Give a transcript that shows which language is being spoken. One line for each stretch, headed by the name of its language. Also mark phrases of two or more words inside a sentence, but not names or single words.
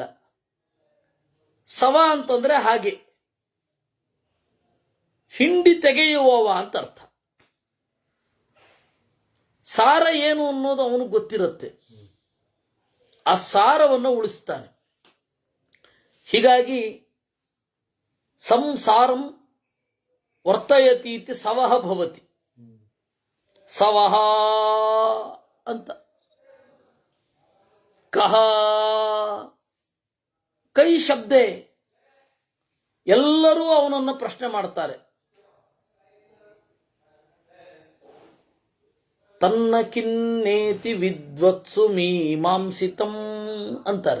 Kannada: ಸವ ಅಂತಂದ್ರೆ ಹಾಗೆ ಹಿಂಡಿ ತೆಗೆಯುವವ ಅಂತ ಅರ್ಥ. ಸಾರ ಏನು ಅನ್ನೋದು ಅವನು ಗೊತ್ತಿರುತ್ತೆ, ಆ ಸಾರವನ್ನು ಉಳಿಸ್ತಾನೆ.
Sanskrit: ಹೀಗಾಗಿ ಸಂಸಾರಂ ವರ್ತಯತಿ ಇತಿ ಸವಹ ಭವತಿ.
Kannada: ಸವಹ ಅಂತ.
Sanskrit: ಕಹ ಕೈ ಶಬ್ದೆ.
Kannada: ಎಲ್ಲರೂ ಅವನನ್ನು ಪ್ರಶ್ನೆ ಮಾಡ್ತಾರೆ.
Sanskrit: ತನ್ನ ಕಿನ್ನೇತಿ ವಿದ್ವತ್ಸು ಮೀಮಾಂಸಿತಂ ಅಂತಾರೆ.